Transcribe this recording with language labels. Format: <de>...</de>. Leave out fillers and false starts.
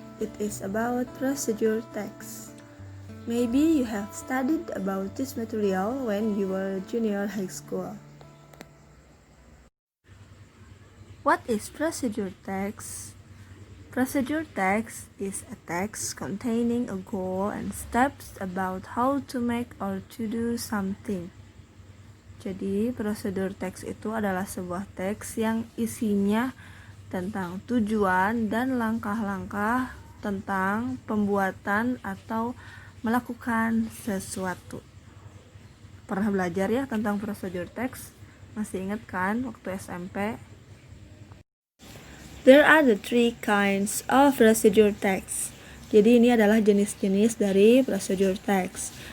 <en>It is about procedure text. Maybe you have studied about this material when you were junior high school. What is procedure text? Procedure text is a text containing a goal and steps about how to make or to do something.</en> <id>Jadi, prosedur teks itu adalah sebuah teks yang isinya tentang tujuan dan langkah-langkah tentang pembuatan atau melakukan sesuatu. Pernah belajar ya tentang prosedur teks? Masih ingat kan waktu SMP?</id> <en>There are the three kinds of procedure text.</en> <id>Jadi ini adalah jenis-jenis dari procedure text.</id>